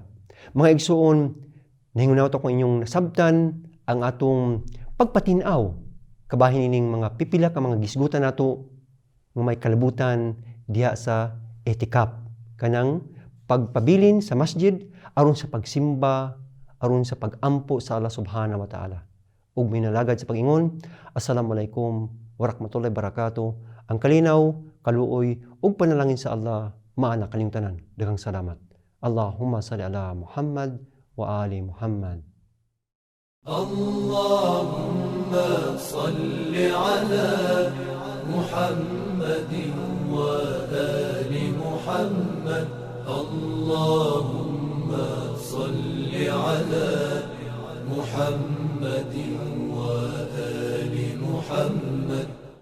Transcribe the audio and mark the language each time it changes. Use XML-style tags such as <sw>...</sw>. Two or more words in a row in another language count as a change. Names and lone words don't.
<ceb>Mga igsoon, nahingunaw ko inyong nasabtan ang atong pagpatinaw kabahin nining mga pipila ka mga gisgutan nato nga may kalabutan diha sa ihtikap. Kanang pagpabilin sa masjid aron sa pagsimba, aron sa pagampo sa</ceb> <ar>الله سبحانه وتعالى.</ar> <ceb>Ug minalagad sa pag-ingon,</ceb> <ar>السلام عليكم ورحمة الله وبركاته.</ar> <ceb>Ang kalinaw, kaluoy, ug panalangin sa Allah, maana kanyong tanan. Daghang salamat.</ceb> <ar>اللهم صل على محمد وآل محمد. اللهم صل على محمد وآل محمد. اللهم صل على محمد وآل محمد.</ar>